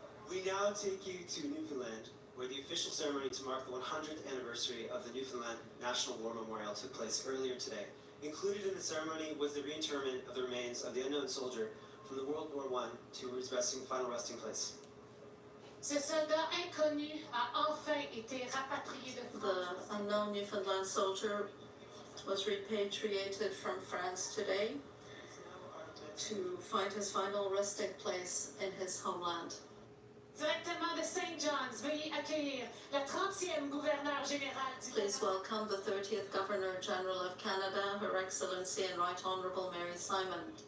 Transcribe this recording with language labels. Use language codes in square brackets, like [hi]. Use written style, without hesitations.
[en] We now take you to Newfoundland, where the official ceremony to mark the 100th anniversary of the Newfoundland National War Memorial took place earlier today. Included in the ceremony was the reinterment of the remains of the unknown soldier from the World War I to his final resting place. [fr] Ce soldat inconnu a enfin été rapatrié de France. [en] The unknown Newfoundland soldier was repatriated from France today to find his final resting place in his homeland. [fr] Directement de St. John's, veuillez accueillir la 30e gouverneur général du [en] Please welcome the 30th Governor General of Canada, Her Excellency and Right Honourable Mary Simon.